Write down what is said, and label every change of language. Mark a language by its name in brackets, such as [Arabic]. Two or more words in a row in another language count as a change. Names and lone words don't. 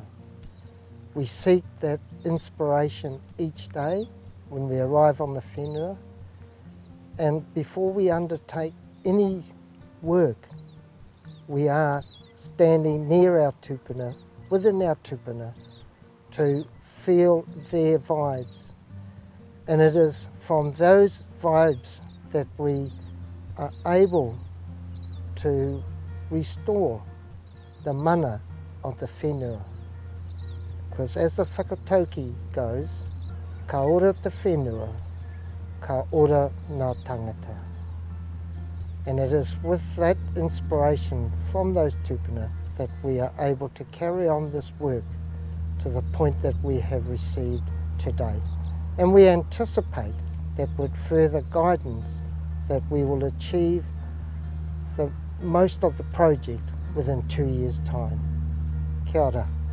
[English] We seek that inspiration each day when we arrive on the whenua, and before we undertake any work, we are standing near our tupuna, within our tupuna, to feel their vibes. And it is from those vibes that we are able to restore the mana of the whenua. Because as the whakatauki goes, [Māori] ka ora te whenua, ka ora ngā tangata. [English] And it is with that inspiration from those tupuna that we are able to carry on this work to the point that we have received today. And we anticipate that with further guidance that we will achieve the most of the project within 2 years' time. [Māori] Kia ora.